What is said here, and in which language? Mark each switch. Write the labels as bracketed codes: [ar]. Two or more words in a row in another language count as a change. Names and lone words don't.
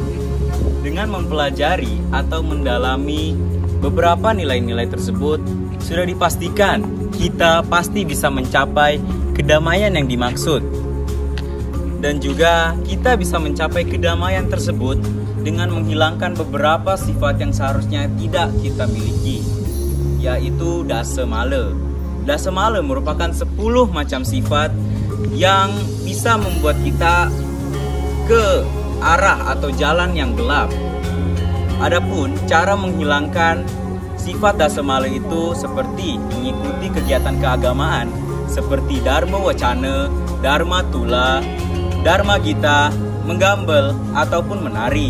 [id] Dengan mempelajari atau mendalami beberapa nilai-nilai tersebut, sudah dipastikan kita pasti bisa mencapai kedamaian yang dimaksud. Dan juga kita bisa mencapai kedamaian tersebut dengan menghilangkan beberapa sifat yang seharusnya tidak kita miliki, yaitu dasa mala. Dasa mala merupakan 10 macam sifat yang bisa membuat kita ke arah atau jalan yang gelap. Adapun cara menghilangkan sifat dasa mala itu seperti mengikuti kegiatan keagamaan seperti Dharma Wacana, Dharma Tula, Dharma Gita, menggambel, ataupun menari.